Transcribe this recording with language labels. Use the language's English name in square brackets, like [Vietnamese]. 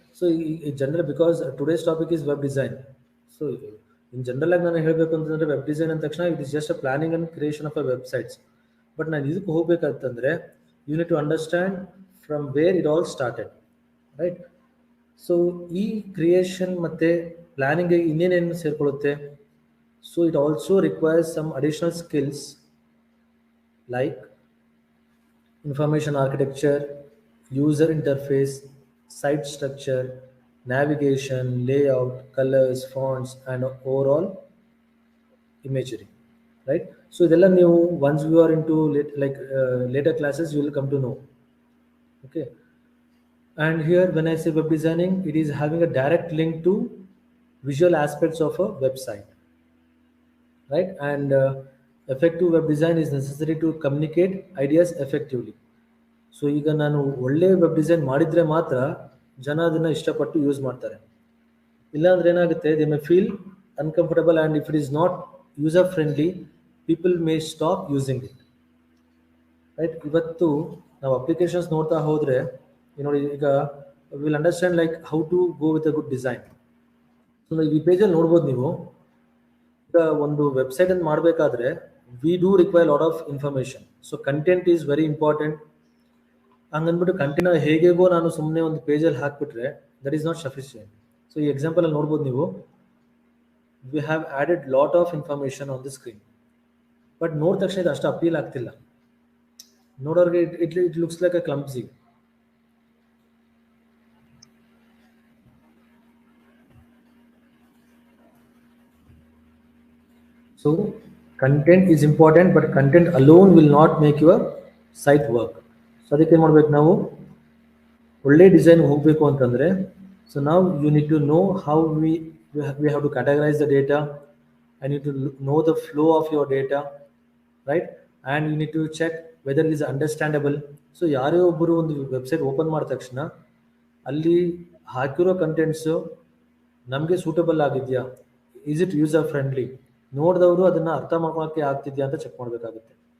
[English] So ಈ general, because today's topic is web design. So in general [Kannada] ಆಗಿ ನಾನು ಹೇಳಬೇಕು ಅಂತಂದರೆ, [English] web design [Kannada] ಅಂದ ತಕ್ಷಣ [English] It is just a planning and creation of a websites. But [Kannada] ನಾನು ಇದಕ್ಕೆ ಹೋಗ್ಬೇಕಂತಂದರೆ [English] You need to understand from where it all started, right. [Kannada] So ಈ creation ಮತ್ತು ಪ್ಲಾನಿಂಗ್ಗೆ ಇನ್ನೇನೇನು ಸೇರಿಕೊಳ್ಳುತ್ತೆ. [English] So it also requires some additional skills like information architecture, user interface, site structure, navigation, layout, colors, fonts, and overall imagery, right? So [Kannada] idella ನೀವು [English] once you are into later classes you will come to know. Okay, and here when I say web designing, it is having a direct link to visual aspects of a website, right? And effective web design is necessary to communicate ideas effectively. [Kannada] So ಈಗ ನಾನು ಒಳ್ಳೆ web design ಮಾಡಿದರೆ ಮಾತ್ರ ಜನ ಅದನ್ನು ಇಷ್ಟಪಟ್ಟು use ಮಾಡ್ತಾರೆ. ಇಲ್ಲಾಂದ್ರೆ ಏನಾಗುತ್ತೆ, [English] They may feel uncomfortable, and if it is not user friendly, people may stop using it. Right, [Kannada] ಇವತ್ತು ನಾವು ಅಪ್ಲಿಕೇಶನ್ಸ್ ನೋಡ್ತಾ ಹೋದರೆ ನೋಡಿ, ಈಗ [English] Will understand like how to go with a good design. [Kannada] So ಈ ಪೇಜಲ್ಲಿ ನೋಡ್ಬೋದು ನೀವು, ಈಗ ಒಂದು ವೆಬ್ಸೈಟ್ ಅನ್ನು ಮಾಡಬೇಕಾದ್ರೆ [English] We do require lot of information. So content is very important. [Kannada] ಹಂಗಂದ್ಬಿಟ್ಟು content ಹೇಗೇಗೋ ನಾನು ಸುಮ್ಮನೆ ಒಂದು ಪೇಜಲ್ಲಿ ಹಾಕ್ಬಿಟ್ರೆ [English] That is not sufficient. [Kannada] So ಈ ಎಕ್ಸಾಂಪಲ್ ಅಲ್ಲಿ ನೋಡ್ಬೋದು ನೀವು, [English] we have added lot of information on the screen, [Kannada] but ನೋಡಿದ ತಕ್ಷಣ ಇದು ಅಷ್ಟು ಅಪೀಲ್ ಆಗ್ತಿಲ್ಲ ನೋಡೋರಿಗೆ. [English] It looks like a clumsy. So content is important, but content alone will not make your site work. So [Kannada] ಅದಕ್ಕೆ ಏನು ಮಾಡ್ಬೇಕು ನಾವು, ಒಳ್ಳೆ ಡಿಸೈನ್ ಹೋಗಬೇಕು ಅಂತಂದರೆ, [English] So ನಾವು you need to know how we have to categorise the data, I need to know the flow of your data, right, and you need to check whether it is understandable. [Kannada] So ಯಾರೇ ಒಬ್ಬರು ಒಂದು website open ಮಾಡಿದ ತಕ್ಷಣ ಅಲ್ಲಿ ಹಾಕಿರೋ contents ನಮಗೆ suitable ಆಗಿದೆಯಾ, [English] is it user friendly, [Kannada] ನೋಡಿದವರು ಅದನ್ನು ಅರ್ಥ ಮಾಡ್ಕೊಳ್ಳೋಕ್ಕೆ ಆಗ್ತಿದೆಯಾ ಅಂತ ಚೆಕ್ ಮಾಡಬೇಕಾಗುತ್ತೆ.